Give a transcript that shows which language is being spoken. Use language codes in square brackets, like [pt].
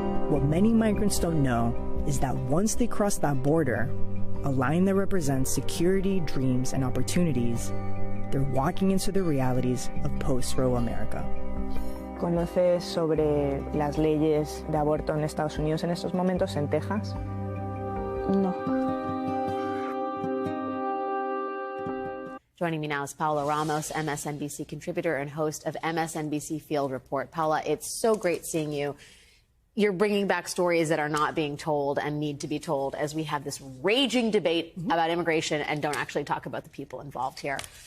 [en] What many migrants don't know is that once they cross that border, a line that represents security, dreams, and opportunities, they're walking into the realities of post-Roe America. [es] ¿Conoces sobre las leyes de aborto en Estados Unidos en estos momentos, en Texas? No. [en] Joining me now is Paula Ramos, MSNBC contributor and host of MSNBC Field Report. Paula, it's so great seeing you. you're bringing back stories that are not being told and need to be told as we have this raging debate about immigration and don't actually talk about the people involved here.